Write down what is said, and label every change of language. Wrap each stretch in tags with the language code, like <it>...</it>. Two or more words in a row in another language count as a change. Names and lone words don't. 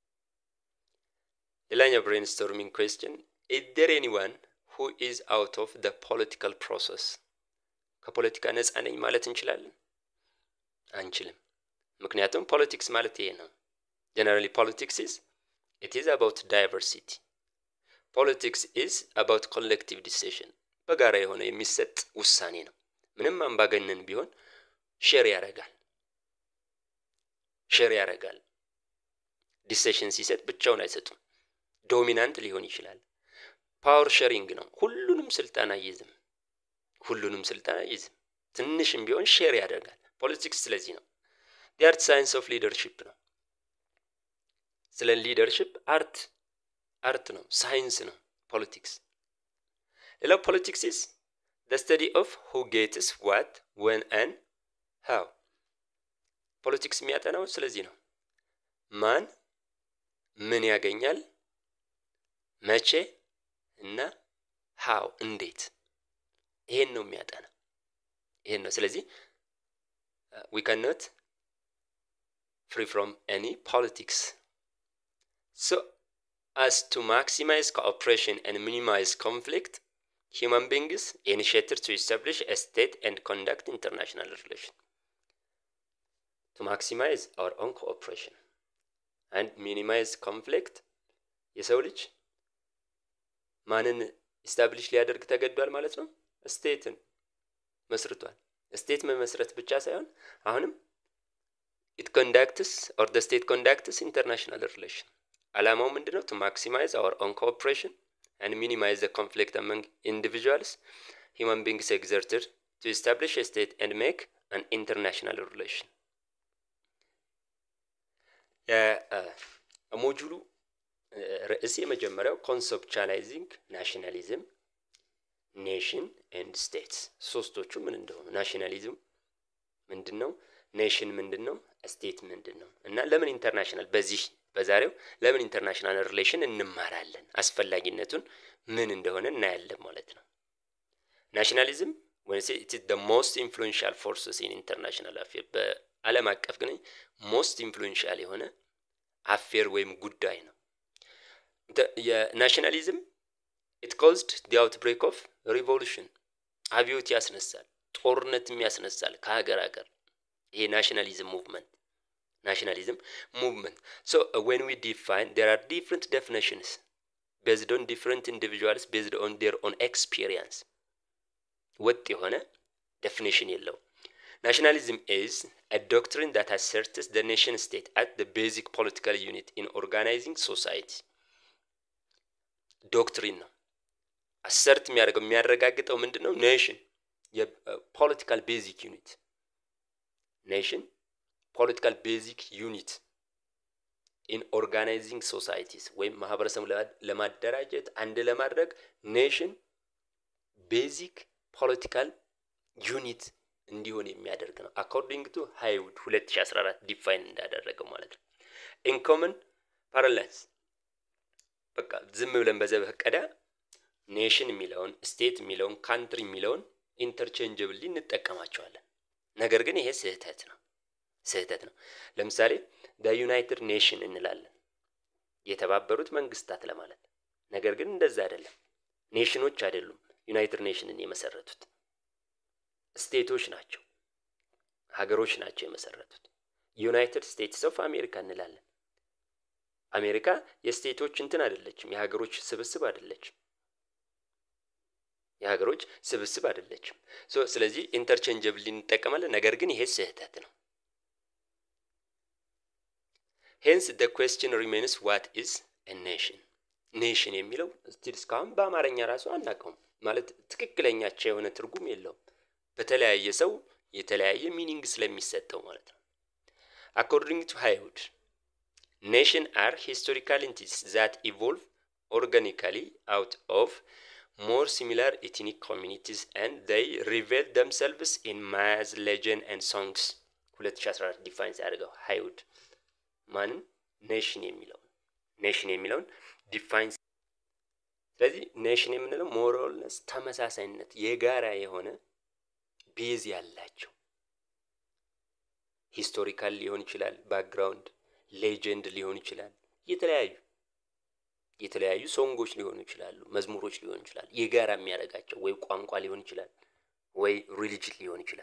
<en>ሌላኛው brainstorming question is there anyone who is out of the political process</en> <am>ከፖለቲካ ነፃ ነኝ ማለት እንችላለን? አንችልም። ምክንያቱም ፖለቲክስ ማለት ይሄ ነው።</am> <en>generally politics is about diversity politics is about collective decision</en> <am>በጋራ የሆነ የሚሰጥ ውሳኔ ነው። ምንም አምባገነን ቢሆን ሼር ያረጋል ዲሲሽን ሲሰጥ ብቻውን አይሰጡም ዶሚናንት ሊሆን ይችላል።</am> <en>power sharing</en> <am>ነው ሁሉንም ስልጣን አይይዝም ትንሽም ቢሆን ሼር ያደርጋል። ፖለቲክስ ስለዚህ ነው</am> <en>the art science of leadership</en> <am>ነው። ስለ ሊደርሺፕ አርት ነው ሳይንስ ነው ፖለቲክስ። ሌላው ፖለቲክስ</am> <en>is the study of who gets what when and how</en> <am>ፖለቲክስ የሚያጠናው ስለዚህ ነው ማን ምን ያገኛል መቼ እና how እንዴት ይሄን ነው የሚያጠናው ይሄን ነው። ስለዚህ</am> <en>we cannot free from any politics so as to maximize cooperation and minimize conflict human beings initiated to establish a state and conduct international relations to maximize our own cooperation and minimize</en> <am>conflict የሰው ልጅ ማንን ኢስታብሊሽ ሊያደርግ ተገዷል ማለት ነው ስቴትን መስርቷል። ስቴት መመስረት ብቻ ሳይሆን አሁንም</am> <en>it conducts or the state conducts international relation</en> <am>አላማው ምንድነው</am> <en>to maximize our own cooperation and minimize the conflict among individuals human beings exerted to establish a state and make an international relation ሞጁሉ</en> <am>ርዕስ የመጀመሪያው</am> <en>conceptualizing nationalism, nation and states</en> <am>ሶስቶቹ ምን እንደሆኑ ናሽናሊዝም ምንድነው ኔሽን ምንድነው ስቴት ምንድነው እና ለምን ኢንተርናሽናል በዛሬው ለምን</am> <en>international relation</en> <am>እንማራለን አስፈላጊነቱን ምን እንደሆነ እናያለን ማለት ነው ናሽናሊዝም</am> <en>when it is the most influential forces in international affairs</en> <am>በዓለም አቀፍ ግን</am> <en>most influential</en> <am>የሆነ አፌር ወይም ጉዳይ ነው</am> <en>የናሽናሊዝም it caused the outbreak of revolution</en> <am>አብዮት ያስነሳል ጦርነት የሚያስነሳል ከሀገር ይሄ</am> <en>nationalism movement so when we define there are different definitions based on different individuals based on their own experience</en> <am>ወጥ የሆነ</am> <en>definition የለው nationalism is a doctrine that asserts the nation state as the basic political unit in organizing society doctrine ነው assert</en> <am>የሚያረጋግጠው ምንድነው</am> <en>nation political basic unit nation political basic unit in organizing societies</en> <am>ወይም ማህበረሰብ ለማደራጀት አንድ ለማድረግ</am> <en>nation basic political unit</en> <am>እንዲሆን የሚያደርግ ነው</am> <en>according to Haywood 2014 define</en> <am>እንዳደረገው ማለት ነው</am> <en>in common parlance</en> <am>በቃ ዝም ብለን በዘፈቀደ nation የሚለውን state የሚለውን country የሚለውን interchangeably እንጠቀማቸዋለን ነገር ግን ይሄ ስህተት ነው ለምሳሌ</am> <en>the united nation</en> <am>እንላለን የተባበሩት መንግስታት ለማለት ነገር ግን እንደዛ አይደለም ኔሽኖች አይደሉም ዩናይትድ ኔሽንን የመሰረቱት ስቴቶች ናቸው ሀገሮች ናቸው የመሰረቱት ዩናይትድ ስቴትስ ኦፍ አሜሪካ እንላለን አሜሪካ የስቴቶች እንትን አይደለችም የሀገሮች ስብስብ አይደለችም ስለዚህ ኢንተርቼንጀብሊ እንጠቀማለን ነገር ግን ይሄ ስህተት ነው</am> <en>hence the question remains what is a nation</en> <am>የሚለው still እስካሁን በአማርኛ ራሱ አናውቀውም ማለት ትክክለኛቸው የሆነ ትርጉም የለውም በተለያየ ሰው የተለያየ ሚኒንግ ስለሚሰጠው ማለት ነው</am> <en>according to Haywood nation are historical entities that evolve organically out of more similar ethnic communities and they reveal themselves in myths legend and songs 2014 defines ያደርገው Haywood ማን nation የሚለውን defines ስለዚህ nation</en> <am>የምንለው ሞራልነስ ተመሳሳይነት የጋራ የሆነ ቤዝ ያላቸው ሂስቶሪካል ሊሆን ይችላል</am> <en>background legend</en> <am>ሊሆን ይችላል የተለያዩ ሶንጎች ሊሆኑ ይችላሉ መዝሙሮች ሊሆኑ ይችላል የጋራ የሚያረጋቸው ወይ ቋንቋ ሊሆን ይችላል ወይ ሪሊጅን ሊሆን ይችላል</am>